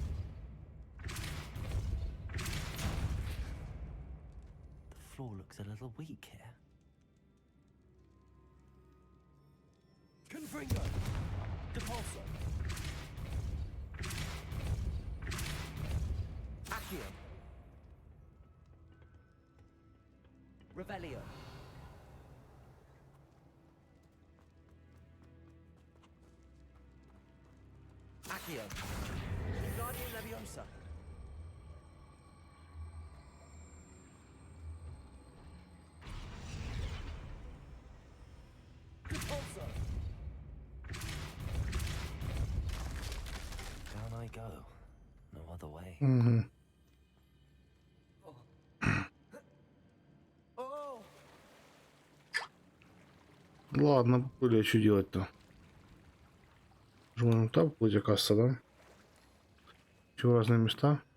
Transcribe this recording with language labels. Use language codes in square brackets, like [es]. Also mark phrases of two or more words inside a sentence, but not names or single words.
[en] The floor looks a little weak here. Confringo. Depulso. Accio. Revelio. Accio. Guardian Leviosa. Depulso. Down I go. No other way. Угу. Oh! [ru] Ладно, были, что делать-то? Жмем там, плыть, оказывается, да? Все в разные места.